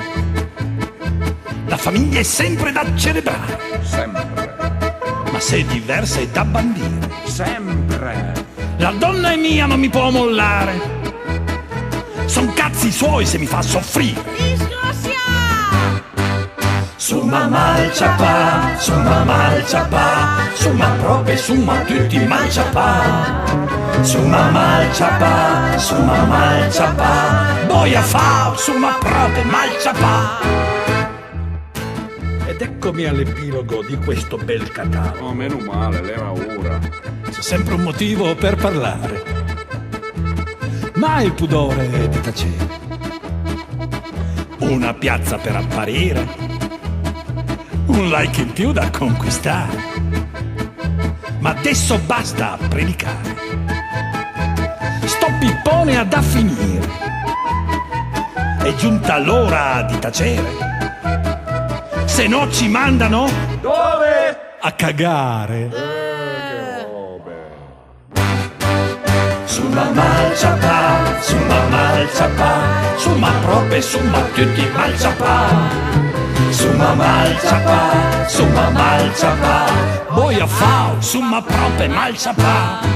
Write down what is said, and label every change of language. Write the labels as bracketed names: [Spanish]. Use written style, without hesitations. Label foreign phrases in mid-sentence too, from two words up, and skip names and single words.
[Italian] La famiglia è sempre da celebrare. Sempre. Ma se è diversa è da bandire. Sempre. La donna è mia, non mi può mollare. Son cazzi suoi se mi fa soffrire. Disgrazia! [Piedmontese] Summa malciapà, summa proprio summa tutti malciapà. Summa malciapà, boia fa, summa proprio malciapà. [Italian] Ed eccomi all'epilogo di questo bel catalogo. Oh, meno male, l'era ora. C'è sempre un motivo per parlare. Mai pudore di tacere. Una piazza per apparire. Un like in più da conquistare. Ma adesso basta predicare. Sto pippone ha da finire. È giunta l'ora di tacere. Se no ci mandano Dove? a cagare. Che robe. [Piedmontese] Summa malciapà, summa proprio summa tutti malciapà. Summa malciapà, boia fa, summa proprio malciapà.